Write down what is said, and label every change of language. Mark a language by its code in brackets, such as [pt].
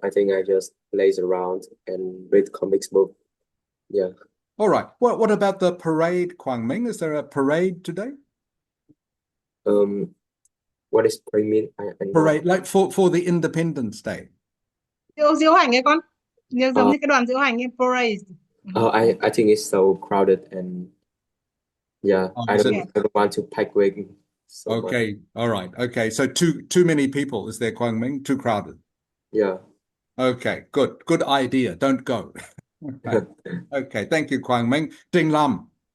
[en] I think I just laze around and read comics book. Yeah. All right. What about the parade, Quang Minh? Is there a parade today? What is parade mean? I know. Parade, like for the Independence Day. [vi] Diễu hành ấy con. Giống như cái đoàn diễu hành ấy, parade. [en] I think it's so crowded and yeah, I don't want to pack wig so much. Okay. All right. Okay. So too many people. Is there, Quang Minh? Too crowded. Yeah. Okay. Good idea. Don't go. Okay. Thank you, Quang Minh. Ding Lam.